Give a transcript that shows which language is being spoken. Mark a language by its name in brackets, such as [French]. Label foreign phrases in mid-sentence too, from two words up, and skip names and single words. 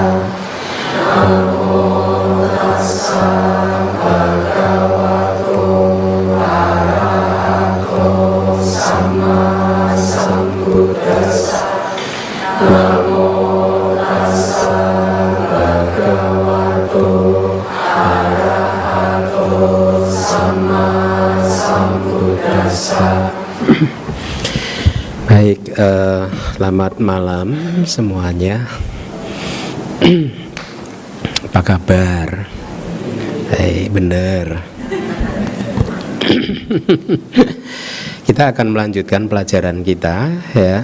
[Pali] Namo tassa bhagavato arahato sama sambuddhassa. Namo tassa bhagavato sama sambuddhassa. [Indonesian] Baik, selamat malam semuanya. Apa kabar? Bener. Kita akan melanjutkan pelajaran kita ya.